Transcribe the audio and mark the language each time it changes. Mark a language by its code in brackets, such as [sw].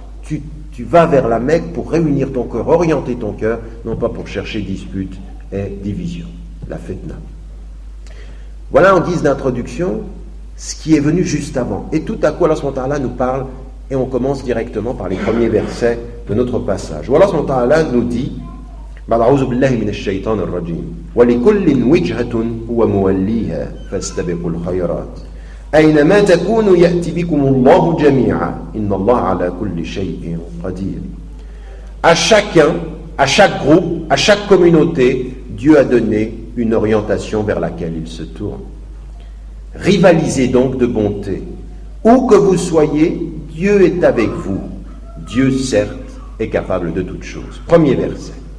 [fr] Tu vas vers la Mecque pour réunir ton cœur, orienter ton cœur, non pas pour chercher dispute et division. La fitna. Voilà en guise d'introduction ce qui est venu juste avant. Et tout à coup, Allah subhanahu wa ta'ala nous parle, et on commence directement par les premiers versets de notre passage. Où Allah subhanahu wa ta'ala nous dit [ar] أعوذ بالله من الشيطان الرجيم ولكل وجهة هو موليها فاستبقوا الخيرات أينما تكونوا يأتي بكم الله جميعا إن الله على كل شيء قدير. [fr] À chacun, à chaque groupe, à chaque communauté, Dieu a donné une orientation vers laquelle il se tourne. Rivalisez donc de bonté. Où que vous soyez, Dieu est avec vous. Dieu, certes, est capable de toutes choses. Premier verset.